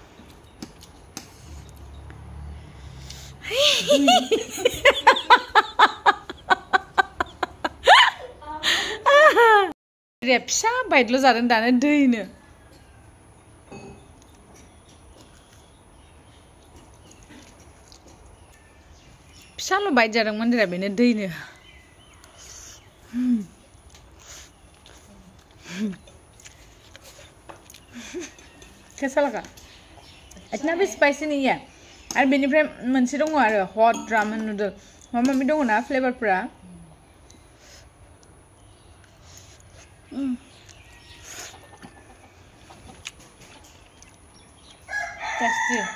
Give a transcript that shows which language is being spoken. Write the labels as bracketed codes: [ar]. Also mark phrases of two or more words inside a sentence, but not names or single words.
[brx] फिसा बाइदल' जादों दानो दैनो फिसाल' बाइद जादों मन्दिरा बेनो दैनो [hi] कैसा लगा इतना भी स्पाइसी नहीं है [brx] आरो बेनिफ्राय मोनसे दङ आरो [en] hot ramen noodle [brx] माबा माबि दङ ना फ्लेभारफोरा टेस्टी